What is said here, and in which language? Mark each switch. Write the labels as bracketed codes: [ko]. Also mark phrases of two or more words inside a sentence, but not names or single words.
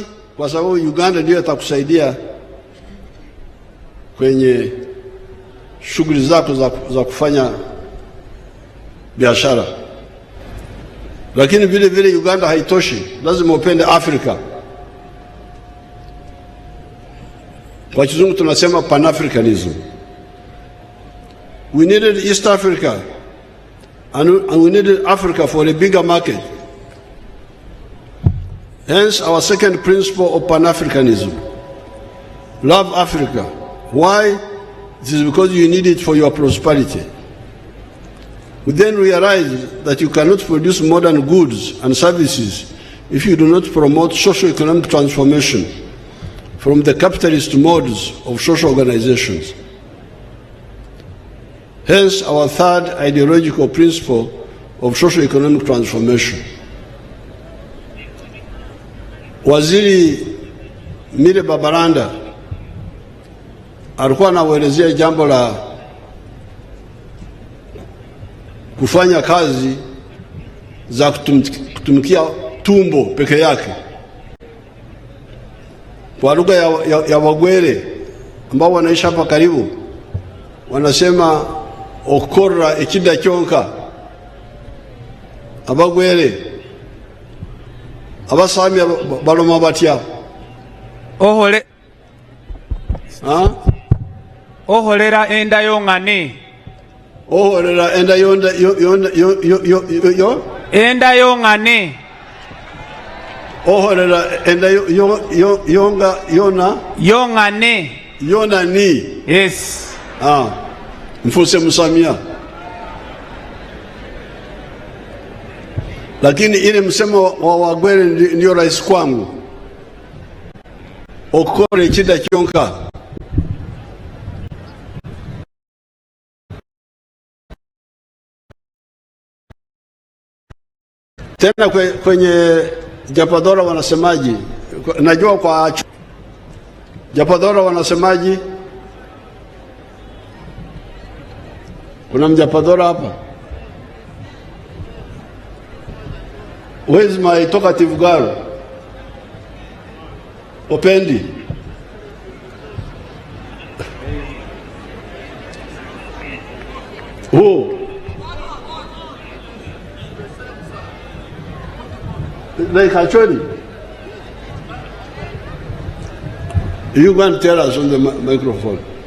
[sw] Kwa sababu Uganda ndio itakusaidia kwenye shughuli zako za kufanya biashara. Lakini vile vile Uganda haitoshi, lazima upende Afrika. Kwa kizungu tunasema Pan-Africanism. [en] We needed East Africa, and we needed Africa for a bigger market. Hence our second principle of Pan-Africanism. Love Africa. Why? It is because you need it for your prosperity. We then realized that you cannot produce modern goods and services if you do not promote socio-economic transformation from the capitalist modes of social organizations. Hence our third ideological principle of socio-economic transformation. [sw] Waziri Mire Babaranda alikuwa anaelezea jambo la kufanya kazi za kutumikia tumbo peke yake. Kwa lugha ya Wagwere ambao wanaishi hapa karibu, wanasema [gwr] okora ekida kyonka. Abagwere abasami baloma batya oholera enda yongane, oholera enda enda yongane, oholera enda yongane, yona ni. [en] Yes. [gwr] Mfuse Musamia. [sw] Lakini ile msemo wa Wagwere ndio rais kwangu. [gwr] Okore chida kyonka. [sw] Tena kwenye Japadora wanasemaji, najua kwa Japadora wanasemaji, kuna Mjapadora hapa. [en] Where is my talkative girl? Opendi. Who? Like actually, you go and tell us on the microphone.